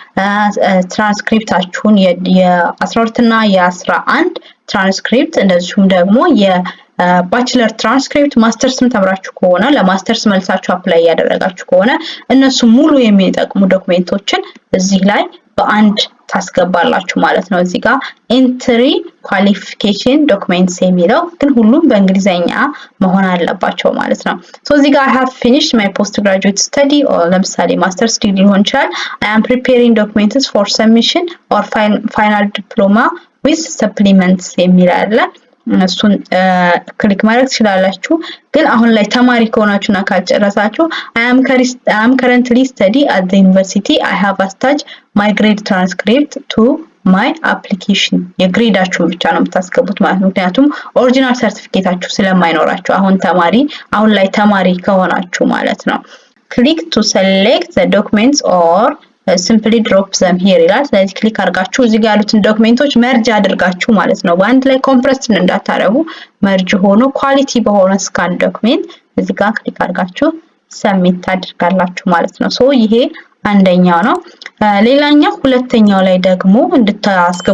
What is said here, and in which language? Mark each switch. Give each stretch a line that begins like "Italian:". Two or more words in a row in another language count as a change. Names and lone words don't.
Amharic: ትራንስክሪፕታችሁን የ12 እና የ11 ትራንስክሪፕት፣ እንደዚሁም ደግሞ የባችለር ትራንስክሪፕት፣ ማስተርስም ተምራችሁ ከሆነ ለማስተርስ መልሳችሁ አፕላይ ያደረጋችሁ ከሆነ እነሱ ሙሉ የሚጠቅሙ ዶክመንቶችን እዚህ ላይ በአንድ ታስገባላችሁ ማለት ነው። እዚህ ጋር
English: entry qualification documents
Amharic: የሚለው ግን ሁሉም በእንግሊዘኛ መሆን አለባቸው ማለት ነው። ሶ እዚህ ጋር
English: I have finished my postgraduate study
Amharic: or ለምሳሌ
English: masters degree
Amharic: ሊሆን ይችላል።
English: I am preparing documents for submission or final diploma with supplements
Amharic: የሚል አለ። እሱን ክሊክ ማድረግ ትችላላችሁ። ግን አሁን ላይ ተማሪ ከሆናችሁና ካልጨረሳችሁ
English: I am currently study at the university. I have attached my grade transcript to my application.
Amharic: የግሬዳችሁን ብቻ ነው የምታስገቡት ማለት ነው። ምክንያቱም ኦሪጂናል ሰርቲፊኬታችሁ ስለማይኖራችሁ አሁን ላይ ተማሪ ከሆናችሁ ማለት ነው።
English: click to select the documents or simply drop them here
Amharic: ይላል። ስለዚህ ክሊክ አድርጋችሁ እዚህ ጋር ያሉትን ዶክመንቶች መርጅ አድርጋችሁ ማለት ነው በአንድ ላይ ኮምፕረስ እንዳታረጉ መርጅ ሆኖ ኳሊቲ በሆነ
English: scan document
Amharic: እዚህ ጋር ክሊክ አድርጋችሁ ሰብሚት ታደርጋላችሁ ማለት ነው። ሶ ይሄ አንደኛው ነው። ሌላኛው ሁለተኛው ላይ ደግሞ እንድታስገቡ